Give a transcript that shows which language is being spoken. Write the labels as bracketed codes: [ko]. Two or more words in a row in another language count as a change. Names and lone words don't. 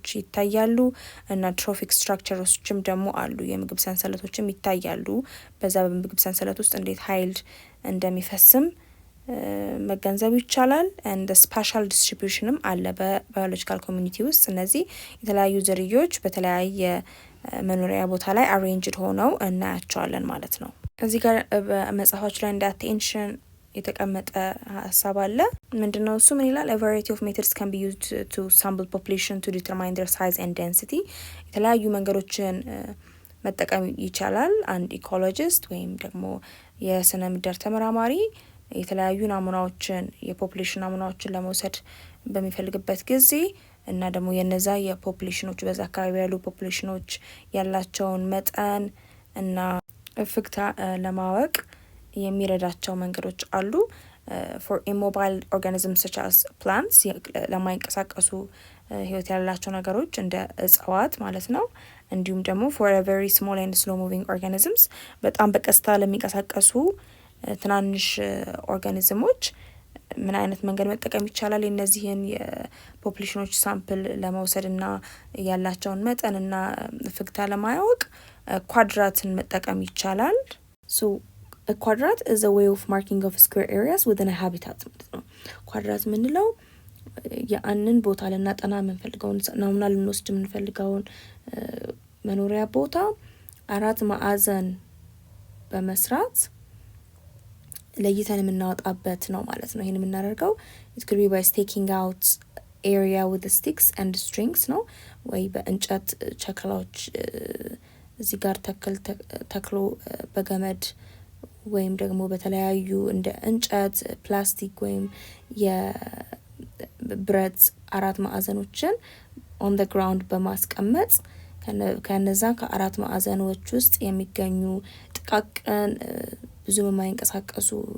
[am] ይታያሉ እና [en] trophic structures [am] ደግሞ አሉ የምግብ ሰንሰለቶችም ይታያሉ። በዛ በምግብ ሰንሰለት ውስጥ እንዴት ኃይል እንደሚፈስም መገንዘብ ይቻላል። and [en] spatial distribution [am] አለ በባዮሎጂካል ኮሚኒቲ ውስጥ እነዚህ የተለያዩ ዝርዮች በተለያየ መኖሪያ ቦታ ላይ አሬንጅድ ሆነው እናያቸዋለን ማለት ነው። ከዚህ ጋር በመጽሐፋችሁ ላይ እንደ አቴንሽን የተቀመጠ ሀሳብ አለ። ምንድነው እሱ? ምን ይላል? [en] a variety of methods can be used to sample population to determine their size and density [am] የተለያዩ መንገዶችን መጠቀም ይቻላል። አንድ ኢኮሎጂስት ወይም ደግሞ የስነ ምህዳር ተመራማሪ የተለያዩ ናሙናዎችን የፖፑሌሽን ናሙናዎችን ለመውሰድ በሚፈልግበት ጊዜ እና ደግሞ የነዛ የፖፑሌሽኖች በዛ አካባቢ ያሉ ፖፑሌሽኖች ያላቸውን መጠን እና እፍግታ ለማወቅ የሚረዳቸው መንገዶች አሉ። [en] for immobile organisms such as plants [am] ለማይንቀሳቀሱ ህይወት ያላቸው ነገሮች እንደ እጽዋት ማለት ነው። እንዲሁም ደግሞ [en] for a very small and slow moving organisms [am] በጣም በቀስታ ለሚንቀሳቀሱ ትናንሽ ኦርጋኒዝሞች ምን አይነት መንገድ መጠቀም ይቻላል? የነዚህን የፖፑሌሽኖች ሳምፕል ለመውሰድ እና ያላቸውን መጠን እና ፍግታ ለማወቅ ኳድራትን መጠቀም ይቻላል። [en] so a quadrat is a way of marking of square areas within a habitat [am] ማለት ነው። ኳድራት ምንለው ያንን ቦታ ለናጠና የምንፈልገውን ናሙና ልንወስድ የምንፈልገውን መኖሪያ ቦታ አራት ማዕዘን በመስራት ለይተን የምናወጣበት ነው ማለት ነው። ይሄን የምናደርገው [en] it could be by staking out area with the sticks and strings [am] ነው ወይ በእንጨት ቸክላዎች እዚህ ጋር ተክሎ በገመድ ወይም ደግሞ በተለያዩ እንደ እንጨት፣ ፕላስቲክ ወይም የብረት አራት ማዕዘኖችን [en] on the ground [am] በማስቀመጥ ከነዛ ከአራት ማዕዘኖች ውስጥ የሚገኙ ጥቃቅን ብዙ የማይንቀሳቀሱ